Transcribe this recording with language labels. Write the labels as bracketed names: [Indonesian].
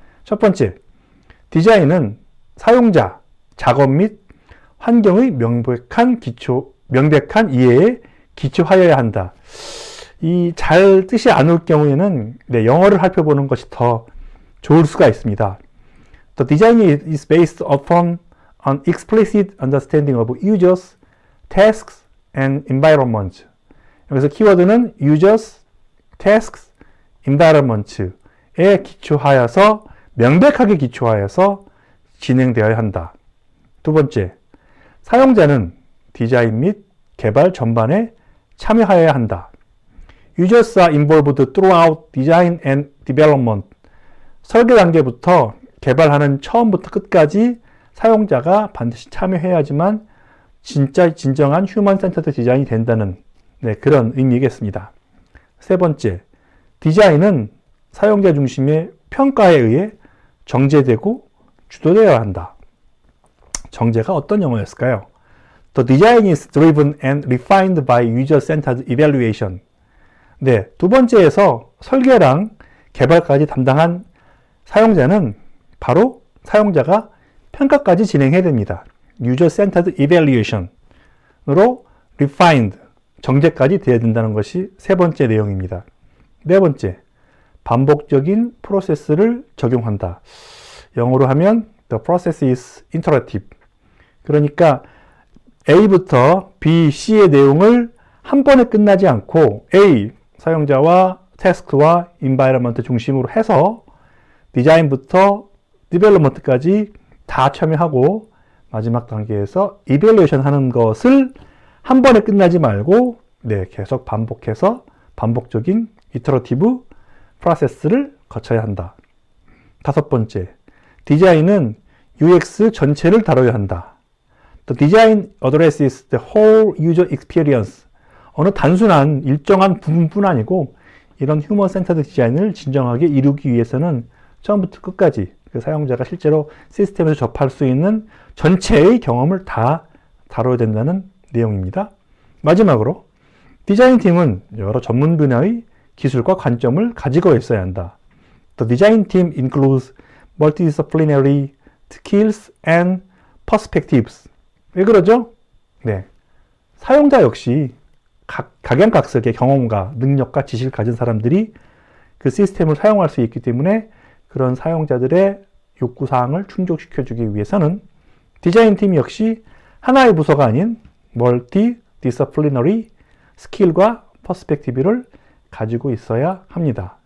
[Korean] 첫 번째, 디자인은 사용자, 작업 및 환경의 명백한 이해에 기초하여야 한다. 이 잘 뜻이 안 올 경우에는 영어를 살펴보는 것이 더 좋을 수가 있습니다. [English] The design is based upon an explicit understanding of users, tasks, and environments. [Korean] 여기서 키워드는 users, tasks, environments에 기초하여서, 명백하게 기초하여서 진행되어야 한다. 두 번째, 사용자는 디자인 및 개발 전반에 참여하여야 한다. [English] Users are involved throughout design and development. [Korean] 설계 단계부터 개발하는 처음부터 끝까지 사용자가 반드시 참여해야지만 진정한 휴먼 센터드 디자인이 된다는 그런 의미겠습니다. 세 번째, 디자인은 사용자 중심의 평가에 의해 정제되고 주도되어야 한다. 정제가 어떤 영어였을까요? [English] The design is driven and refined by user-centered evaluation. [Korean] 두 번째에서 설계랑 개발까지 담당한 사용자는 바로 사용자가 평가까지 진행해야 됩니다. user-centered evaluation으로 refined, 정제까지 되어야 된다는 것이 세 번째 내용입니다. 네 번째, 반복적인 프로세스를 적용한다. 영어로 하면 [English] the process is iterative. [Korean] 그러니까 A부터 B, C의 내용을 한 번에 끝나지 않고 A, 사용자와 태스크와 인바이러먼트 중심으로 해서 디자인부터 디벨롭먼트까지 다 참여하고 마지막 단계에서 이벨루에이션 하는 것을 한 번에 끝나지 말고 계속 반복해서 반복적인 이터러티브 프로세스를 거쳐야 한다. 다섯 번째, 디자인은 UX 전체를 다뤄야 한다. [English] The design addresses the whole user experience. [Korean] 어느 단순한 일정한 부분뿐 아니고 이런 휴먼 센터드 디자인을 진정하게 이루기 위해서는 처음부터 끝까지 그 사용자가 실제로 시스템에서 접할 수 있는 전체의 경험을 다 다뤄야 된다는 내용입니다. 마지막으로 디자인팀은 여러 전문 분야의 기술과 관점을 가지고 있어야 한다. [English] The design team includes multidisciplinary skills and perspectives. [Korean] 왜 그러죠? 사용자 역시 각양각색의 경험과 능력과 지식을 가진 사람들이 그 시스템을 사용할 수 있기 때문에 그런 사용자들의 요구사항을 충족시켜주기 위해서는 디자인팀 역시 하나의 부서가 아닌 멀티디스플리너리 스킬과 퍼스펙티브를 가지고 있어야 합니다.